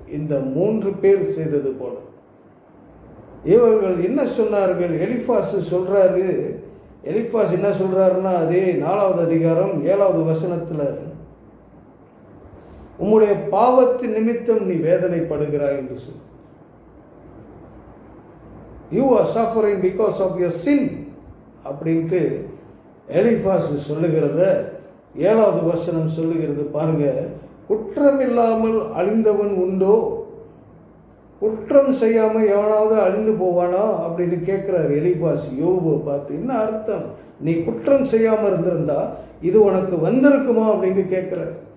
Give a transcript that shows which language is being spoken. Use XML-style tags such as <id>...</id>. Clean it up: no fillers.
<ta>இந்த 3 பேர் செய்தது போல இவர்கள் என்ன சொன்னார்கள்? எலிப்பாஸ் சொல்றாரு. எலிப்பாஸ் என்ன சொல்றாருன்னா, அதே 4வது அதிகாரம் 7வது வசனத்தில், உம்முடைய பாவத்தின் நிமித்தம் நீ வேதனைப்படுகிறாய் என்று சொல்.</ta> <en>You are suffering because of your sin</en> <ta>அப்படின்ட்டு எலிப்பாஸ் சொல்லுகிறத 7வது வசனம் சொல்லுகிறது. பாருங்க, குற்றம் இல்லாமல் அழிந்தவன் உண்டோ? குற்றம் செய்யாமல் எவனாவது அழிந்து போவானா அப்படின்னு கேட்குறாரு எலிப்பாஸ் யோபுவை பார்த்து. என்ன அர்த்தம்? நீ குற்றம் செய்யாமல் இருந்திருந்தா இது உனக்கு வந்திருக்குமா அப்படின்னு கேட்குறாரு.</ta>